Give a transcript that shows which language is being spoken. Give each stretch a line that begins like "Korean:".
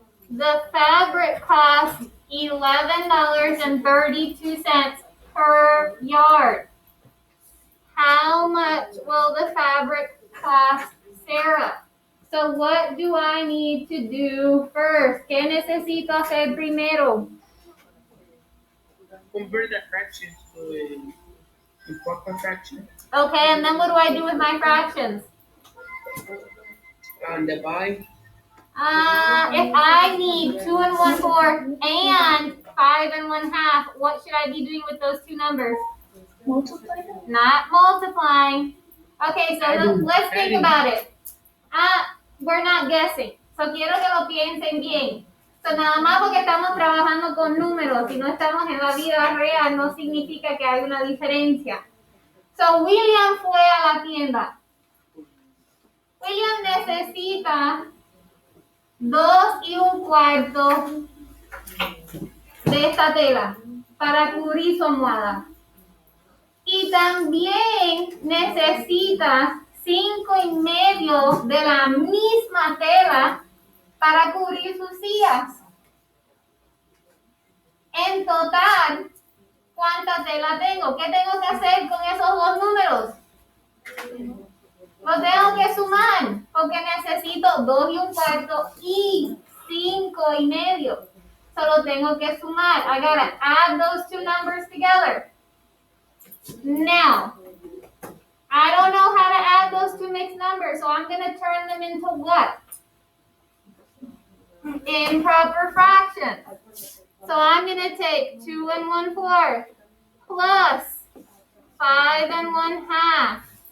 English: The fabric costs $11.32 per yard. How much will the fabric cost Sarah? So what do I need to do first?
Spanish: ¿Qué necesito hacer primero?
English: Convert the fractions to a proper fraction. Okay, and then what do I do with my fractions? And divide. If I need 2 1/4 and 5 1/2, what should I be doing with those two numbers? Multiply them. Not multiplying. Okay, so let's think about it. We're not guessing.
Spanish: So quiero que lo piensen bien. So nada más porque estamos trabajando con números y no estamos en la vida real no significa que hay una diferencia. So William fue a la tienda. William necesita 2 1/4 de esta tela para cubrir su almohada. Y también necesita 5 1/2 de la misma tela para cubrir sus sillas. En total, ¿cuánta tela tengo? ¿Qué tengo que hacer con esos dos números? Los tengo que sumar porque necesito 2 1/4 y 5 1/2. Solo tengo que sumar.
English: I gotta add those two numbers together. Now, I don't know how to add those two mixed numbers, so I'm going to turn them into what? Improper fractions. So I'm going to take 2 1/4 plus 5 1/2.